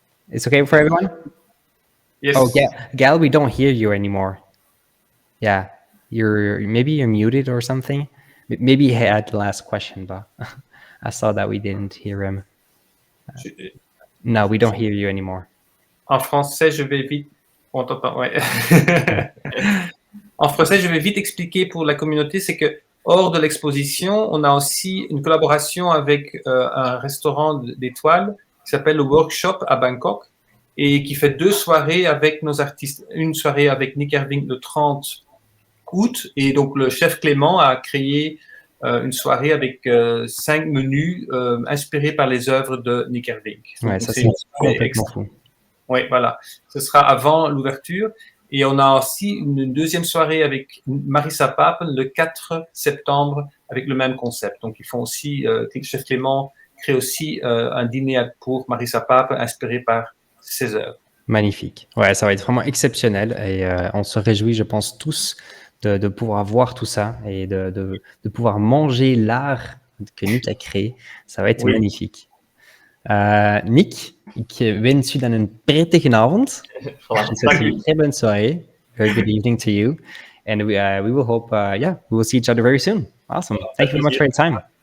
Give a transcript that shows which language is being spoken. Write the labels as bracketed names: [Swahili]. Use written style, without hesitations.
[English] It's okay for everyone? Yes. Oh yeah, Gael, we don't hear you anymore. Yeah, you're muted or something. Maybe he had the last question, but I saw that we didn't hear him. No, we don't hear you anymore. [French] En français, je vais vite. On t'entend, ouais. En français, je vais vite expliquer pour la communauté, c'est que hors de l'exposition, on a aussi une collaboration avec un restaurant d'étoiles qui s'appelle le Workshop à Bangkok, et qui fait 2 soirées avec nos artistes. Une soirée avec Nick Irving le 30 août, et donc le chef Clément a créé une soirée avec 5 menus inspirés par les œuvres de Nick Irving. Ouais, ça c'est complètement fou. Oui, voilà. Ce sera avant l'ouverture. Et on a aussi une deuxième soirée avec Marissa Papen le 4 septembre avec le même concept. Donc ils font aussi, chef Clément crée aussi un dîner pour Marissa Papen inspiré par ses œuvres. Magnifique. Ouais, ça va être vraiment exceptionnel, et on se réjouit, je pense, tous de pouvoir voir tout ça et de pouvoir manger l'art que Nick a créé. Ça va être magnifique. [Dutch] Nick, ik wens u dan een prettige avond. Ik wens u een [French] très bonne soirée. [English] Very good evening to you. and we will hope, we will see each other very soon. Awesome. Thank you very much for your time.